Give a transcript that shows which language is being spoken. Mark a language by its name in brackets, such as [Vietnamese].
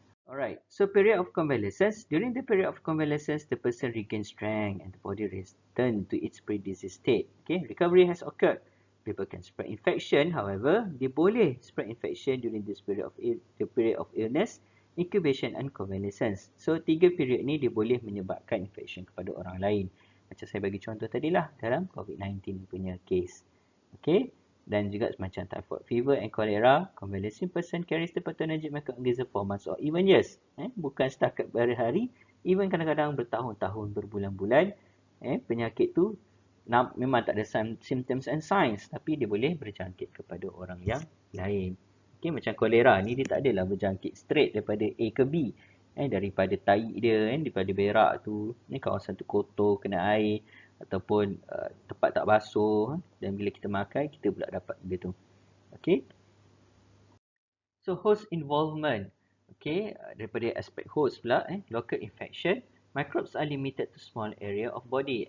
[English] Alright, so period of convalescence. During the period of convalescence, the person regains strength and the body returns to its pre-disease state. Okay, recovery has occurred. People can spread infection, however, [Malay] dia boleh [English] spread infection during this period of the period of illness, incubation and convalescence. [Malay] So, 3 period ni dia boleh menyebabkan infection kepada orang lain. Macam saya bagi contoh tadilah dalam COVID-19 punya case. Okay. Dan juga macam [English] typhoid fever and cholera, convalescing person carries the pathogenic microorganism for months or even years. [Malay] Bukan setakat berhari, even kadang-kadang bertahun-tahun, berbulan-bulan. Penyakit tu memang tak ada symptoms and signs, tapi dia boleh berjangkit kepada orang yang lain. Okay, macam kolera ni dia tak adalah berjangkit straight daripada A ke B. Daripada tahi dia, daripada berak tu, kawasan tu kotor, kena air, ataupun tempat tak basuh, dan bila kita makan kita pula dapat benda tu. [English] Okay. So host involvement, okay, [Malay] daripada aspek host pula, [English] local infection, microbes are limited to small area of body.